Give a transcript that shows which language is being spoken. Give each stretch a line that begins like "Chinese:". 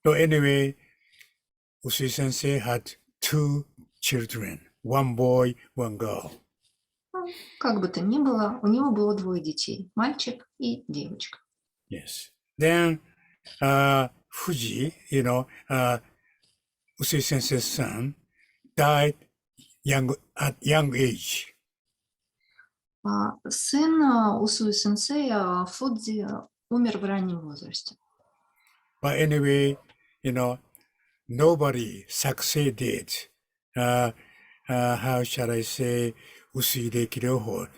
English: So anyway, Usui Sensei had 2 children, 1 boy, 1 girl.
Russian: Как бы то ни было, у него было 2 детей, мальчик и девочка.
English: Yes. Then Fuji, Usui Sensei's son, died at young age.
Russian: Сын Усуи сенсея Фудзи умер в раннем возрасте.
English: But anyway, nobody succeeded. How shall I say, Usui Reiki Ryoho.